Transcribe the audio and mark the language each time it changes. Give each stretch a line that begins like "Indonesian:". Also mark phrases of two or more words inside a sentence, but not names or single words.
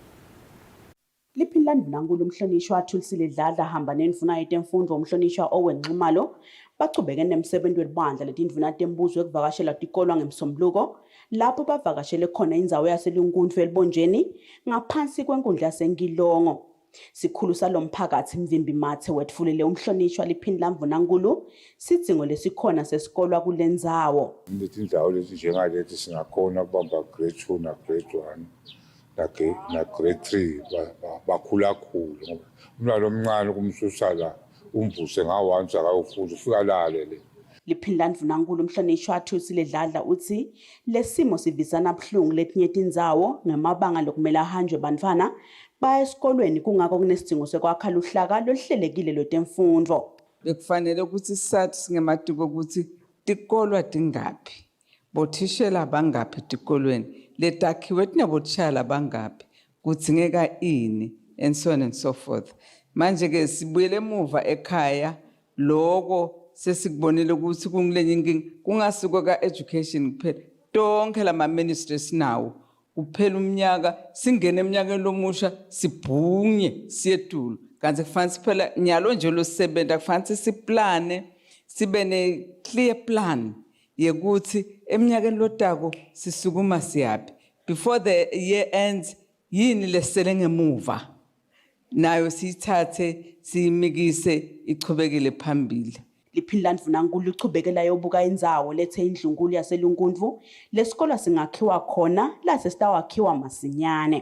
Swati: Liphini ndvunankhulu umhlonishwa Kusile Dladla hamba nendvuna yetemfundvo umhlonishwa Owen Nxumalo bachubeke nemsebenti welibandla letindvuna tembuzo ekuvakashela tikolwa ngemsombuluko lapho bavakashele khona indzawo yaseLunkuthu eLubonjeni ngaphansi kwenkundla yaseNkilongo. Sikhulu salomphakathi Mvimbi Mathe wetfulele umhlonishwa Liphini ndvunankhulu sidzingo lesikhona sesikolwa kulendzawo. Letindzawo leti njengaleti singakhona kubamba
English: grade 2
Swati: na
English: grade 1
Swati: na
English: grade 3
Swati: bakhulakhulu ngoba umntwana omncane kumsusa la umvuse ngawanza akayofunda ufika lale le. Liphini ndvunankhulu umhlonishwa Kusile Dladla utsi lesimo sivisana buhlungu letinye tindzawo ngemabanga lokumele ahanjwe bantfwana baya esikolweni kungako kunesidzingo sekwakha luhlaka lohlelekile lwetemfundvo. Bekufanele ukuthi sisathi singematiko ukuthi tikolwa tingaphi bothishela bangaphi tikolweni letakhiwe tinabothishala bangaphi kudzingeka ini
English: and so on and so forth.
Swati: Manje-ke sibuyele emuva ekhaya loko sesikubonile ukuthi kungilenye inkinga kungasiko ka-education kuphela tonke lama-ministry esinawo kuphela umnyaka singene eminyakeni lomusha sibhunye siyetulo kanti kufanele siphela nyalo nje losebenta kufanele siplane sibe ne-
English: clear plan
Swati: yekuthi eminyakeni lotako sisukuma siyaphi
English: before the year ends
Swati: yini lesele ngemuva nayo siyithathe siyimikise ichubekele phambili. Liphindla Ndvunankhulu lichubekela yobuka indzawo lethe indlunkulu yaseLunkundvu lesikolo singakhiwa khona lase sitawakhiwa masinyane.